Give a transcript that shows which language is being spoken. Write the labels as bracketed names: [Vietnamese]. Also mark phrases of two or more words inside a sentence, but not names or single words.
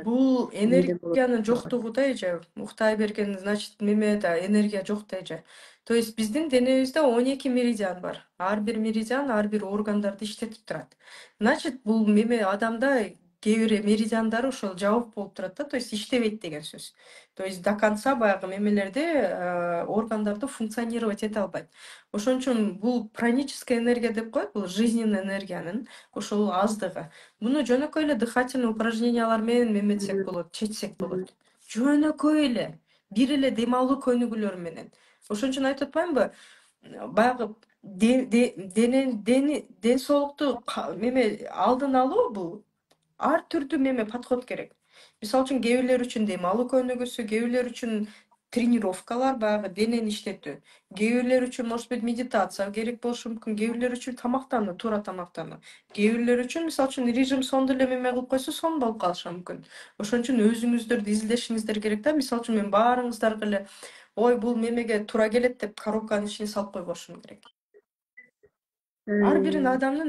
[Kyrgyz] Бул энергиянын жоктугу да эже. Уктай берген, значит, да энергия жок да эже. [Russian] То есть [Kyrgyz] биздин денебизде 12 меридиан бар. Ар бир меридиан ар бир органдарды иштетип турат. Значит, бул адамда кээ бир меридиандары ошол жабык болуп турат да, [Russian] то есть [Kyrgyz] иштебейт деген сөз. [Russian] То есть [Kyrgyz] до конца баягы органдарды функционировать эте албайт. Ошон үчүн бул [Russian] праническая энергия [Kyrgyz] деп коет, бул жизненный энергиянын ошол аздыгы. Муну жөнөкөй эле дыхательный упражнениялар менен эметсек болот, чечсек болот. Жөнөкөй эле, бир эле дем алуу көнүгүүлөр менен. Ошон үчүн айтып атпаймынбы? баягы ден соолукту эме алдын алуу бул ар түрдүү эме подход керек. Мисалы үчүн кээ бирлер үчүн дем алуу көнүгүүсү, кээ бирлер үчүн тренировкалар, баягы денени иштетүү. Кээ бирлер үчүн [Russian] может быть [Kyrgyz] медитация керек болушу мүмкүн, кээ бирлер үчүн тамактануу, туура тамактануу. Кээ бирлер үчүн мисалы үчүн режим сонду эле эме кылып койсо сонун болуп калышы мүмкүн. Ошон үчүн өзүңүздөрдү излешиңиздер керек да. Мисалы үчүн мен баарыңыздарга эле ой бул мемеге туура келет деп коробканын ичине салып койбошум керек. Ар бир адамдын